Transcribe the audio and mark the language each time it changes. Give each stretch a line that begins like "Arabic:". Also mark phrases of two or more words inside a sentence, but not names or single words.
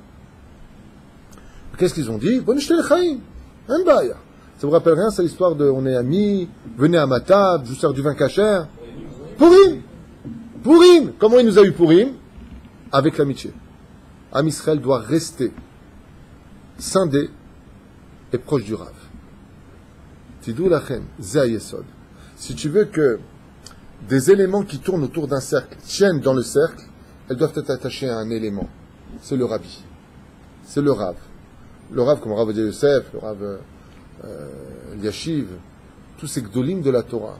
French: Qu'est-ce qu'ils ont dit? Bonne le chaim. Un bail. Ça vous rappelle rien, c'est l'histoire de on est amis, venez à ma table, je vous sers du vin cachère. Pourim! Pourim! Comment il nous a eu Pourim? Avec l'amitié. Am Israël doit rester scindé et proche du Rav.
Hebrew: תדעו לכם, זה היסוד.
French: Si tu veux que des éléments qui tournent autour d'un cercle tiennent dans le cercle, elles doivent être attachées à un élément. C'est le Rabbi. C'est le Rav. Le Rav comme Rav Yosef, le Rav Yashiv, tous ces gdolim de la Torah.